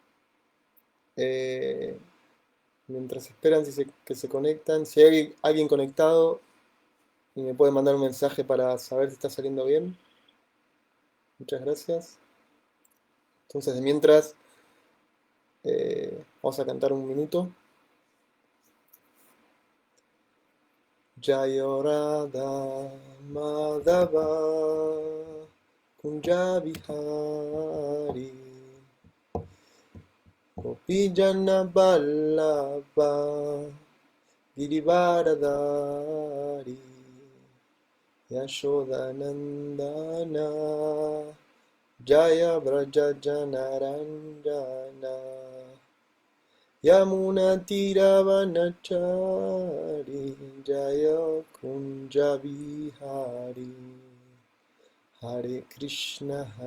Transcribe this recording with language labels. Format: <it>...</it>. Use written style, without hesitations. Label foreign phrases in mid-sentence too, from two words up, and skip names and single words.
<es>Eh, Mientras esperan que se conectan, si hay alguien conectado y me puede mandar un mensaje para saber si está saliendo bien, muchas gracias. Entonces, de mientras, vamos a cantar un minuto.</es> <sa>Jayo Radha Madhava Kunja Vihari Gopijana Vallabha Girivaradari Yashodanandana Jaya Vraja Janaranjana Yamuna Tiravanachari Jaya Kunja Vihari Hare Krishna</sa>